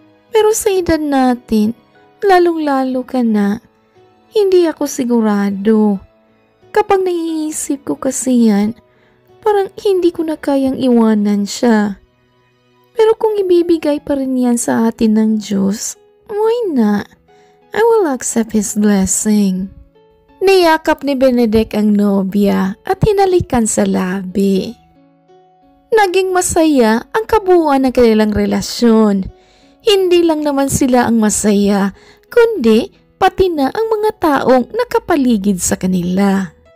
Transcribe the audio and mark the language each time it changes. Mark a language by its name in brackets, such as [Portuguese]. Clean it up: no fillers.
[Filipino] Pero sa edad natin, lalong-lalo ka na, hindi ako sigurado. Kapag naiisip ko kasi yan, parang hindi ko na kayang iwanan siya. Pero kung ibibigay pa rin yan sa atin ng Diyos, [English] why not? I will accept His blessing. [Filipino] Niyakap ni Benedict ang nobya at hinalikan sa labi. Naging masaya ang kabuuan ng kanilang relasyon. Hindi lang naman sila ang masaya, kundi pati na ang mga taong nakapaligid sa kanila.